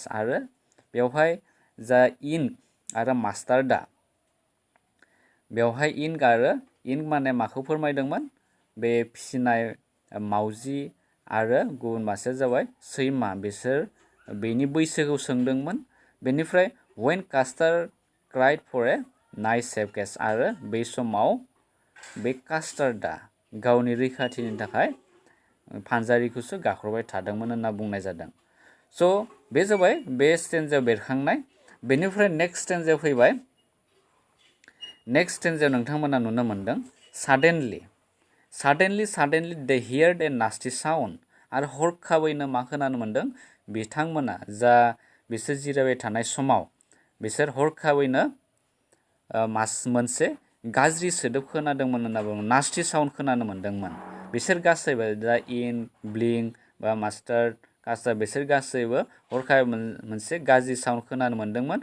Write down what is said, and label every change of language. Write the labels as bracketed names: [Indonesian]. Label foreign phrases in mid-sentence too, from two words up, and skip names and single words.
[Bodo] आरो बेवहाय जा इंक आरो मास्टार्डा, बेवहाय इंक माने माखौ फोरमायदोंमोन, बे फिसिनाय मावजि आरो गुबुन मासेया जाबाय सैमा, बिसोर बेनि बैसोखौ सोंदोंमोन। बेनिफ्राय [English] when Custard cried for a nice safe case [Bodo] आरो बे समाव बे कास्टार्डा गावनि रैखाथिनि थाखाय फानजारिखौसो गाख्रबाय थादोंमोन होनना बुंनाय जादों। स' बे जाबाय बे स्टेन्जायाव बेरखांनाय। बेनिफ्राय नेक्स्ट स्टेन्जायाव फैबाय। नेक्स्ट स्टेन्जायाव नोंथांमोना नुनो मोनदों [English] suddenly they heard a nasty sound [Bodo] आरो हरखाबैनो मा खोनानो मोनदों बिथांमोना जा बिसोर जिरायबाय थानाय समाव बिसोर हरखाबैनो मोनसे गाज्रि सोदोब खोनादोंमोन होनना बुङो [English] nasty sound [Bodo] खोनानो मोनदोंमोन। बिसोर गासैबो दा ब्लिंक बा मास्टार्ड कास्टार्ड बिसोर गासैबो हरखाबै मोनसे गाज्रि साउन्ड खोनानो मोनदोंमोन